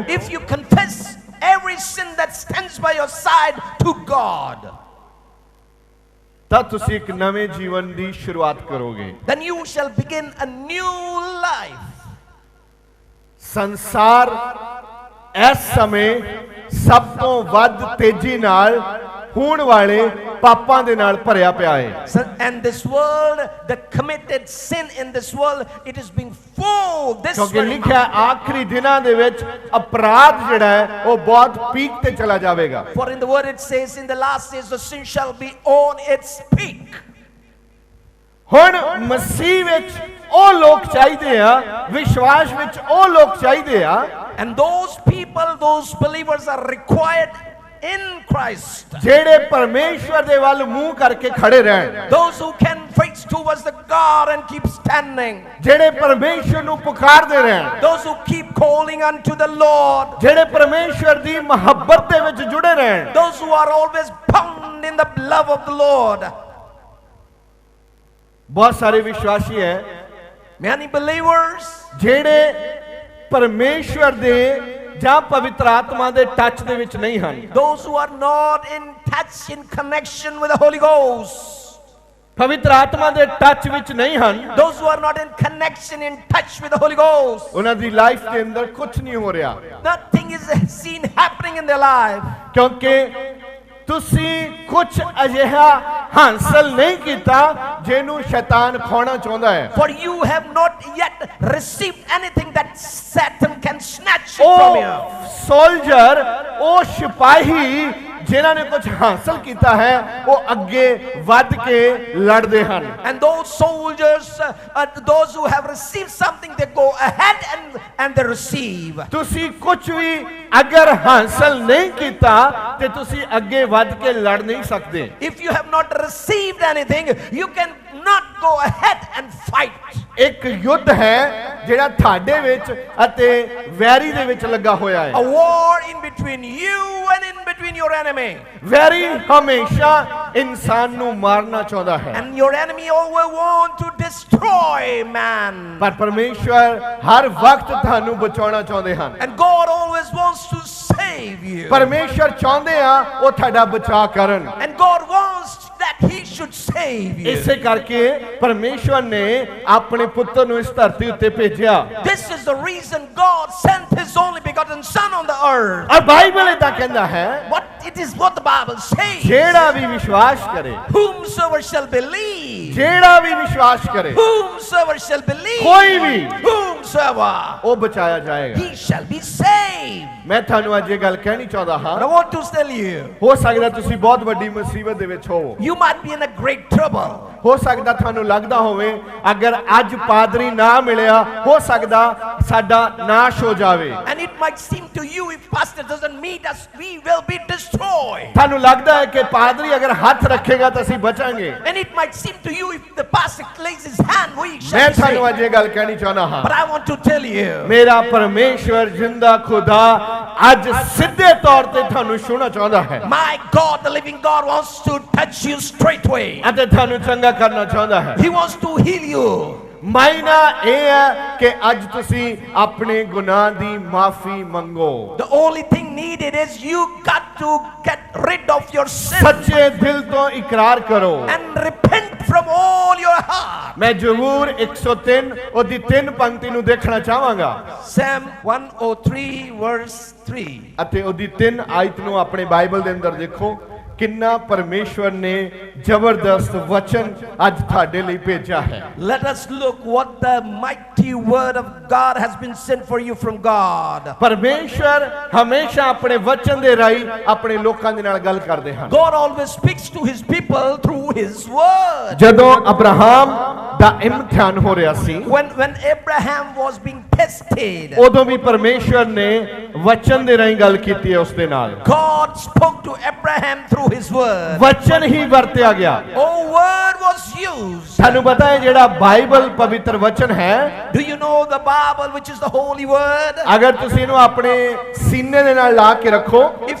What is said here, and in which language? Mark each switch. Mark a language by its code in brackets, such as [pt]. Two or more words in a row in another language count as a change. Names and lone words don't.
[en] if you confess every sin that stands by your side to God, [pa] ਤਾਂ ਤੁਸੀਂ ਇੱਕ ਨਵੇਂ ਜੀਵਨ ਦੀ ਸ਼ੁਰੂਆਤ ਕਰੋਗੇ। [en] then you shall begin a new life. [pa] ਸੰਸਾਰ ਇਸ ਸਮੇਂ ਸਭ ਤੋਂ ਵੱਧ ਤੇਜ਼ੀ ਨਾਲ ਹੋਣ ਵਾਲੇ ਪਾਪਾਂ ਦੇ ਨਾਲ ਭਰਿਆ ਪਿਆ ਹੈ। [en] So, and this world, the committed sin in this world, it is being full this [pa] ਕਿਉਂਕਿ [en] very [pa] ਲਿਖਿਆ ਆਖਰੀ ਦਿਨਾਂ ਦੇ ਵਿੱਚ ਅਪਰਾਧ ਜਿਹੜਾ ਹੈ ਉਹ ਬਹੁਤ ਪੀਕ ਤੇ ਚਲਾ ਜਾਵੇਗਾ। [en] For in the word it says, in the last days the sin shall be on its peak. [pa] ਹੁਣ ਮਸੀਹ ਵਿੱਚ ਉਹ ਲੋਕ ਚਾਹੀਦੇ ਆ, ਵਿਸ਼ਵਾਸ ਵਿੱਚ ਉਹ ਲੋਕ ਚਾਹੀਦੇ ਆ, [en] And those people, those believers are required in Christ. [pa] ਜਿਹੜੇ ਪਰਮੇਸ਼ਵਰ ਦੇ ਵੱਲ ਮੂੰਹ ਕਰਕੇ ਖੜੇ ਰਹਿਣ, [en] Those who can face towards the God and keep standing. [pa] ਜਿਹੜੇ ਪਰਮੇਸ਼ਵਰ ਨੂੰ ਪੁਕਾਰਦੇ ਰਹਿਣ, [en] Those who keep calling unto the Lord. [pa] ਜਿਹੜੇ ਪਰਮੇਸ਼ਵਰ ਦੀ ਮੁਹੱਬਤ ਦੇ ਵਿੱਚ ਜੁੜੇ ਰਹਿਣ। [en] Those who are always bound in the love of the Lord. [pa] ਬਹੁਤ ਸਾਰੇ ਵਿਸ਼ਵਾਸੀ ਹੈ [en] Many believers [pa] ਜਿਹੜੇ ਪਰਮੇਸ਼ਵਰ ਦੇ ਜਾਂ ਪਵਿੱਤਰ ਆਤਮਾ ਦੇ ਟੱਚ ਦੇ ਵਿੱਚ ਨਹੀਂ ਹਨ। [en] those who are not in touch, in connection with the Holy Ghost. [pa] ਪਵਿੱਤਰ ਆਤਮਾ ਦੇ ਟੱਚ ਵਿੱਚ ਨਹੀਂ ਹਨ। [en] Those who are not in connection, in touch with the Holy Ghost. [pa] ਉਹਨਾਂ ਦੀ ਲਾਈਫ ਦੇ ਅੰਦਰ ਕੁਝ ਨਹੀਂ ਹੋ ਰਿਹਾ, [en] Nothing is seen happening in their life. [pa] ਕਿਉਂਕਿ ਤੁਸੀਂ ਕੁਝ ਅਜਿਹਾ ਹਾਸਲ ਨਹੀਂ ਕੀਤਾ ਜਿਹਨੂੰ ਸ਼ੈਤਾਨ ਖੋਣਾ ਚਾਹੁੰਦਾ ਹੈ। [en] For you have not yet received anything that Satan can snatch it from [pa] ਉਹ [en] you. [pa] ਸੋਲਜਰ, ਉਹ ਸਿਪਾਹੀ ਜਿਨ੍ਹਾਂ ਨੇ ਕੁਝ ਹਾਸਲ ਕੀਤਾ ਹੈ, ਉਹ ਅੱਗੇ ਵੱਧ ਕੇ ਲੜਦੇ ਹਨ। [en] And those soldiers, those who have received something, they go ahead and they receive. [pa] ਤੁਸੀਂ ਕੁਝ ਵੀ ਅਗਰ ਹਾਸਲ ਨਹੀਂ ਕੀਤਾ ਤੇ ਤੁਸੀਂ ਅੱਗੇ ਵੱਧ ਕੇ ਲੜ ਨਹੀਂ ਸਕਦੇ। [en] If you have not received anything, you can not go ahead and fight. [pa] ਇੱਕ ਯੁੱਧ ਹੈ ਜਿਹੜਾ ਤੁਹਾਡੇ ਵਿੱਚ ਅਤੇ ਵੈਰੀ ਦੇ ਵਿੱਚ ਲੱਗਾ ਹੋਇਆ [en] A [pa] ਹੈ। [en] war in between you and in between your enemy. [pa] ਵੈਰੀ ਹਮੇਸ਼ਾ ਇਨਸਾਨ ਨੂੰ ਮਾਰਨਾ ਚਾਹੁੰਦਾ ਹੈ, [en] And your enemy always want to destroy man. [pa] ਪਰ ਪਰਮੇਸ਼ਵਰ ਹਰ ਵਕਤ ਤੁਹਾਨੂੰ ਬਚਾਉਣਾ ਚਾਹੁੰਦੇ ਹਨ। [en] And God always wants to save you. [pa] ਪਰਮੇਸ਼ਵਰ ਚਾਹੁੰਦੇ ਆ ਉਹ ਤੁਹਾਡਾ ਬਚਾਅ ਕਰਨ। [en] And God wants that he should save you. [pa] ਇਸੇ ਕਰਕੇ ਪਰਮੇਸ਼ਵਰ ਨੇ ਆਪਣੇ ਪੁੱਤਰ ਨੂੰ ਇਸ ਧਰਤੀ ਉੱਤੇ ਭੇਜਿਆ। [en] This is the reason God sent his only begotten son on the earth. [pa] ਔਰ ਬਾਈਬਲ ਇਦਾਂ ਕਹਿੰਦਾ ਹੈ, [en] It is what the Bible says. [pa] ਜਿਹੜਾ ਵੀ ਵਿਸ਼ਵਾਸ ਕਰੇ, [en] Whomsoever shall believe. [pa] ਜਿਹੜਾ ਵੀ ਵਿਸ਼ਵਾਸ ਕਰੇ, [en] Whomsoever shall believe. [pa] ਕੋਈ ਵੀ, [en] Whomsoever. [pa] ਉਹ ਬਚਾਇਆ ਜਾਏਗਾ। [en] He shall be saved. [pa] ਮੈਂ ਤੁਹਾਨੂੰ ਅੱਜ ਇਹ ਗੱਲ ਕਹਿਣੀ ਚਾਹੁੰਦਾ [en] But I [pa] ਹਾਂ, [en] want to tell you, [pa] ਹੋ ਸਕਦਾ ਤੁਸੀਂ ਬਹੁਤ ਵੱਡੀ ਮੁਸੀਬਤ ਦੇ ਵਿੱਚ ਹੋਵੋ, [en] you might be in a great trouble. [pa] ਹੋ ਸਕਦਾ ਤੁਹਾਨੂੰ ਲੱਗਦਾ ਹੋਵੇ ਅਗਰ ਅੱਜ ਪਾਦਰੀ ਨਾ ਮਿਲਿਆ, ਹੋ ਸਕਦਾ ਸਾਡਾ ਨਾਸ਼ ਹੋ ਜਾਵੇ। [en] And it might seem to you, if pastor doesn't meet us, we will be destroyed. [pa] ਤੁਹਾਨੂੰ ਲੱਗਦਾ ਹੈ ਕਿ ਪਾਦਰੀ ਅਗਰ ਹੱਥ ਰੱਖੇਗਾ ਤਾਂ ਅਸੀਂ ਬਚਾਂਗੇ। [en] And it might seem to you, if the pastor lays his hand, we [pa] ਮੈਂ [en] shall be [pa] ਤੁਹਾਨੂੰ [en] saved. [pa] ਅੱਜ ਇਹ ਗੱਲ ਕਹਿਣੀ ਚਾਹੁੰਦਾ ਹਾਂ, [en] But I want to tell you, [pa] ਮੇਰਾ ਪਰਮੇਸ਼ਵਰ ਜਿੰਦਾ ਖੁਦਾ ਅੱਜ ਸਿੱਧੇ ਤੌਰ ਤੇ ਤੁਹਾਨੂੰ ਛੂਹਣਾ ਚਾਹੁੰਦਾ ਹੈ [en] my God, the living God, wants to touch you straightway. [pa] ਅਤੇ ਤੁਹਾਨੂੰ ਚੰਗਾ ਕਰਨਾ ਚਾਹੁੰਦਾ ਹੈ। [en] He wants to heal you. [pa] ਮਾਇਨਾ ਇਹ ਹੈ ਕਿ ਅੱਜ ਤੁਸੀਂ ਆਪਣੇ ਗੁਨਾਹ ਦੀ ਮਾਫੀ ਮੰਗੋ। [en] The only thing needed is you got to get rid of your sin [pa] ਸੱਚੇ ਦਿਲ ਤੋਂ ਇਕਰਾਰ ਕਰੋ। [en] and repent from all your heart. [pa] ਮੈਂ ਜ਼ਬੂਰ 103 ਉਹਦੀ 3 ਪੰਕਤੀ ਨੂੰ ਦੇਖਣਾ ਚਾਹਾਂਗਾ [en] Psalm 103 verse 3. [pa] ਅਤੇ ਉਹਦੀ 3 ਆਇਤ ਨੂੰ ਆਪਣੇ ਬਾਈਬਲ ਦੇ ਅੰਦਰ ਦੇਖੋ। ਕਿੰਨਾ ਪਰਮੇਸ਼ਵਰ ਨੇ ਜ਼ਬਰਦਸਤ ਵਚਨ ਅੱਜ ਤੁਹਾਡੇ ਲਈ ਭੇਜਿਆ ਹੈ। [en] Let us look what the mighty word of God has been sent for you from God. [pa] ਪਰਮੇਸ਼ਵਰ ਹਮੇਸ਼ਾ ਆਪਣੇ ਵਚਨ ਦੇ ਰਾਹੀਂ ਆਪਣੇ ਲੋਕਾਂ ਦੇ ਨਾਲ ਗੱਲ ਕਰਦੇ ਹਨ। [en] God always speaks to his people through his word. [pa] ਜਦੋਂ ਅਬਰਾਹਮ ਦਾ ਇਮਤਿਹਾਨ ਹੋ ਰਿਹਾ ਸੀ, [en] When Abraham was being tested, [pa] ਉਦੋਂ ਵੀ ਪਰਮੇਸ਼ਵਰ ਨੇ ਵਚਨ ਦੇ ਰਾਹੀਂ ਗੱਲ ਕੀਤੀ ਹੈ ਉਸ ਦੇ ਨਾਲ। [en] God spoke to Abraham through his word. [pa] ਵਚਨ ਹੀ ਵਰਤਿਆ ਗਿਆ। [en] Oh, word was used. [pa] ਤੁਹਾਨੂੰ ਪਤਾ ਹੈ ਜਿਹੜਾ ਬਾਈਬਲ ਪਵਿੱਤਰ ਵਚਨ ਹੈ, [en] Do you know the Bible, which is the holy word? [pa] ਅਗਰ ਤੁਸੀਂ ਇਹਨੂੰ ਆਪਣੇ ਸੀਨੇ ਦੇ ਨਾਲ ਲਾ ਕੇ ਰੱਖੋ,